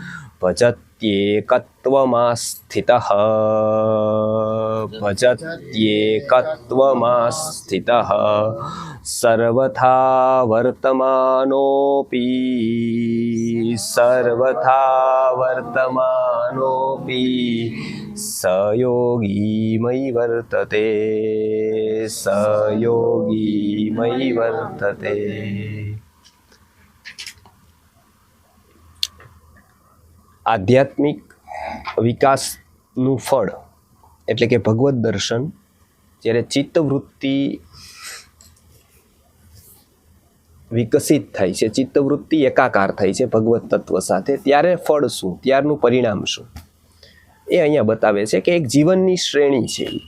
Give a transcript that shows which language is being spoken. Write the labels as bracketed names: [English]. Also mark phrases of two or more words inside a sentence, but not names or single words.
[Sanskrit] भजत्येकत्वमास्थितः भजत्येकत्वमास्थितः सर्वथा वर्तमानोऽपि स योगी मयि वर्तते स योगी मयि वर्तते। [Gujarati] આધ્યાત્મિક વિકાસનું ફળ એટલે કે ભગવદ દર્શન જ્યારે ચિત્તવૃત્તિ વિકસિત થાય છે, ચિત્તવૃત્તિ એકાકાર થાય છે ભગવત તત્વ સાથે, ત્યારે ફળ શું, ત્યારનું પરિણામ શું એ અહીંયા બતાવે છે કે એક જીવનની શ્રેણી છે।